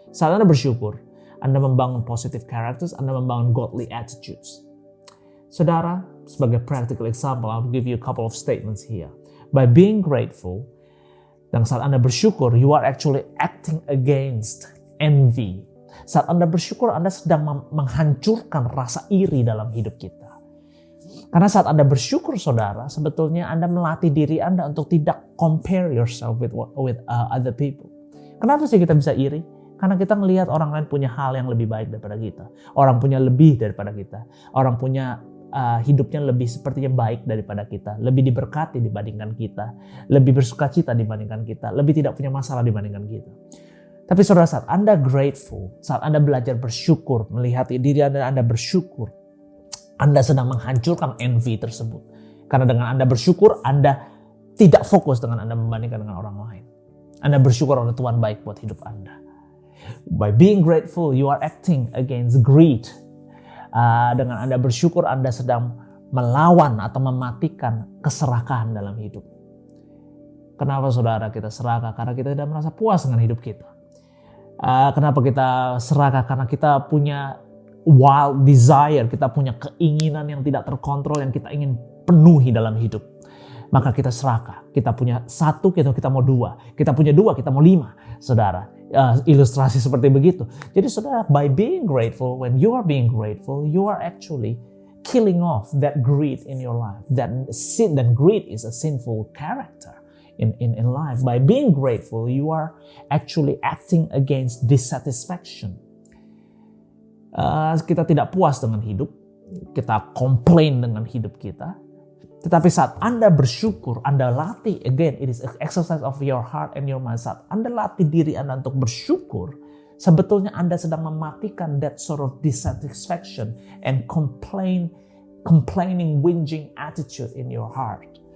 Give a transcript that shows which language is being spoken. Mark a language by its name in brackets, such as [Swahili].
[Indonesian] Saat Anda bersyukur, Anda membangun [English] positive characters, [Indonesian] Anda membangun [English] godly attitudes. [Indonesian] Saudara, sebagai [English] practical example, I'll give you a couple of statements here. By being grateful, [Indonesian] dan saat Anda bersyukur, [English] you are actually acting against envy. [Indonesian] Saat Anda bersyukur, Anda sedang menghancurkan rasa iri dalam hidup kita. Karena saat Anda bersyukur, saudara, sebetulnya Anda melatih diri Anda untuk tidak [English] compare yourself with other people. [Indonesian] Kenapa sih kita bisa iri? Karena kita melihat orang lain punya hal yang lebih baik daripada kita. Orang punya lebih daripada kita. Orang punya hidupnya lebih sepertinya baik daripada kita, lebih diberkati dibandingkan kita, lebih bersukacita dibandingkan kita, lebih tidak punya masalah dibandingkan kita. Tapi saudara, saat Anda grateful, saat Anda belajar bersyukur, melihat diri Anda bersyukur, Anda sedang menghancurkan envy tersebut. Karena dengan Anda bersyukur, Anda tidak fokus dengan Anda membandingkan dengan orang lain. Anda bersyukur oleh Tuhan baik buat hidup Anda. [English] By being grateful, you are acting against greed. [Indonesian] Dengan Anda bersyukur, Anda sedang melawan atau mematikan keserakahan dalam hidup. Kenapa saudara kita serakah? Karena kita tidak merasa puas dengan hidup kita. Kenapa kita serakah? Karena kita punya [English] wild desire, [Indonesian] kita punya keinginan yang tidak terkontrol yang kita ingin penuhi dalam hidup. Maka kita serakah. Kita punya satu, kita mau dua. Kita punya dua, kita mau lima. Saudara, ilustrasi seperti begitu. Jadi saudara, [English] by being grateful, when you are being grateful, you are actually killing off that greed in your life. That greed is a sinful character in life. By being grateful, you are actually acting against dissatisfaction. [Indonesian] Kita tidak puas dengan hidup, kita komplain dengan hidup kita. Tetapi saat Anda bersyukur, Anda latih, [English] again, it is an exercise of your heart and your mind. [Indonesian] Saat Anda latih diri Anda untuk bersyukur, sebetulnya Anda sedang mematikan [English] that sort of dissatisfaction and complaining, whinging attitude in your heart.